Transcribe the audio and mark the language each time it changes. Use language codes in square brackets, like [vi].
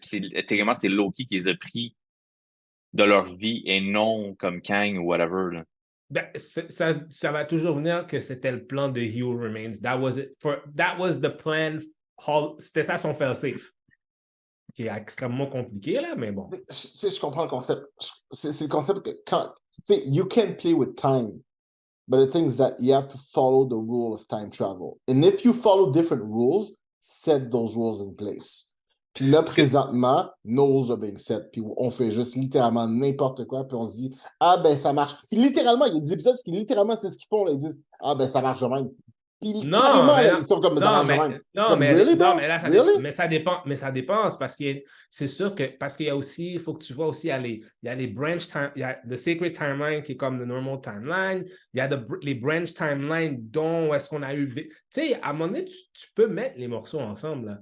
[fr] Puis techniquement, c'est Loki qui les a pris de leur vie et non comme Kang ou whatever. Là. Ben, ça va toujours venir que c'était le plan de He Who Remains. [en] That was the plan. [fr] C'était ça son fail-safe. Qui est extrêmement compliqué, là, mais bon. Je comprends le concept. C'est le concept que quand. Tu sais, [en] you can play with time. But the thing is that you have to follow the rule of time travel. And if you follow different rules, set those rules in place. [fr] Puis là, présentement, [en] no rules are being set. [fr] Puis on fait juste littéralement n'importe quoi. Puis on se dit, ah ben ça marche. Puis littéralement, il y a des épisodes qui littéralement, c'est ce qu'ils font. Là, ils disent, ah ben ça marche de même. Puis carrément, là, ils sont comme ça marche de même. [en] Really? [fr] Mais ça dépend, parce que c'est sûr que, parce qu'il y a aussi, il faut que tu vois aussi, il y a les branch time, il y a [en] the sacred timeline [fr] qui est comme [en] the normal timeline, [fr] il y a les branch timeline dont est-ce qu'on a eu, tu sais, à un moment donné, tu peux mettre les morceaux ensemble, là.